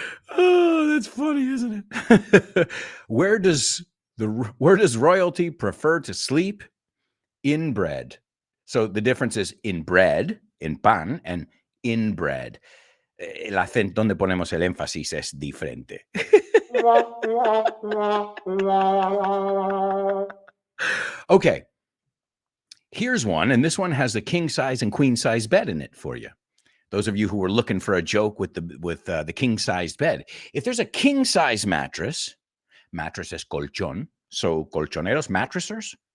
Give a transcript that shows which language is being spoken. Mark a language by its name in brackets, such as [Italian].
[English] Oh, that's funny, isn't it? Where does royalty prefer to sleep? Inbred. So the difference is in bread, in pan, and inbred. [Spanish] El acento donde ponemos el énfasis es diferente. [English] Okay, here's one, and this one has a king size and queen size bed in it for you. Those of you who were looking for a joke with the king sized bed, if there's a king size mattress [Spanish] es colchón, so colchoneros, [English] mattressers.